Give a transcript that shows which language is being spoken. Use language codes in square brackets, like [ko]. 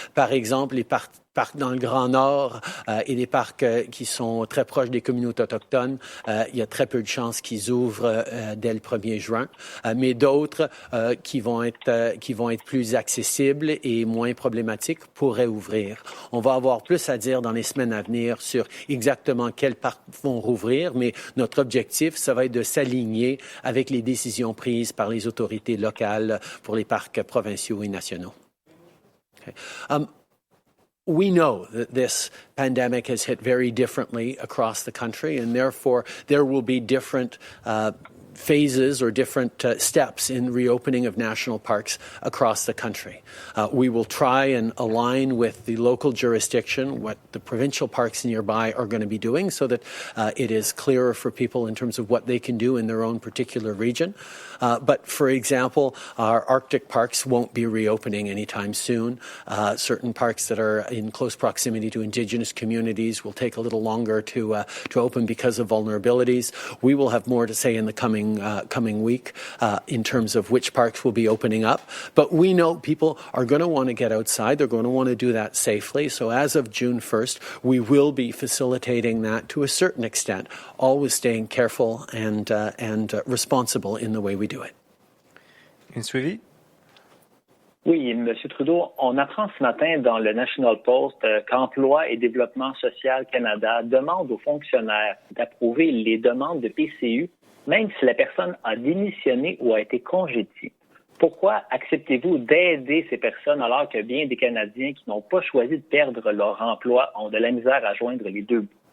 [fr] Par exemple, les parcs dans le Grand Nord et des parcs qui sont très proches des communautés autochtones, il y a très peu de chances qu'ils ouvrent dès le 1er juin, mais d'autres qui vont être plus accessibles et moins problématiques pourraient ouvrir. On va avoir plus à dire dans les semaines à venir sur exactement quels parcs vont rouvrir, mais notre objectif, ça va être de s'aligner avec les décisions prises par les autorités locales pour les parcs provinciaux et nationaux. [en] Okay. We know that this pandemic has hit very differently across the country, and therefore there will be different phases or different steps in reopening of national parks across the country. We will try and align with the local jurisdiction what the provincial parks nearby are going to be doing so that it is clearer for people in terms of what they can do in their own particular region. But for example, our Arctic parks won't be reopening anytime soon. Certain parks that are in close proximity to Indigenous communities will take a little longer to open because of vulnerabilities. We will have more to say in the coming week in terms of which parks will be opening up. But we know people are going to want to get outside. They're going to want to do that safely. So as of June 1st, we will be facilitating that to a certain extent, always staying careful and responsible in the way we do it. [fr] Une suivi? Oui, M. Trudeau, on apprend ce matin dans le National Post qu'Emploi et Développement social Canada demande aux fonctionnaires d'approuver les demandes de PCU, même si la personne a démissionné ou a été congédiée. Pourquoi acceptez-vous d'aider ces personnes alors que bien des Canadiens qui n'ont pas choisi de perdre leur emploi ont de la misère à joindre les deux bouts?